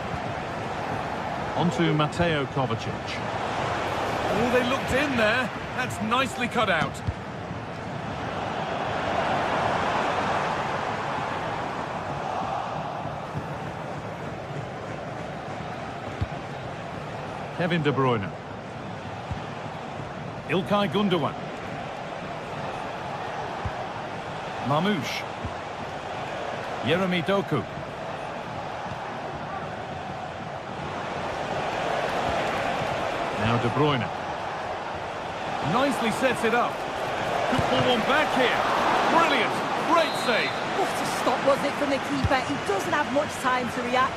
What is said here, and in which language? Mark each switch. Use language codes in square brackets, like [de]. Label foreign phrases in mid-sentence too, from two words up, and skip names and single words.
[en] Onto Mateo Kovacic. Oh, they looked in there. That's nicely cut out. Kevin De Bruyne. İlkay Gündoğan. Mamouche. Yeremy Doku. Now De Bruyne. Nicely sets it up. Could pull one back here. Brilliant. Great save. What a stop was it from the keeper. He doesn't have much time to react.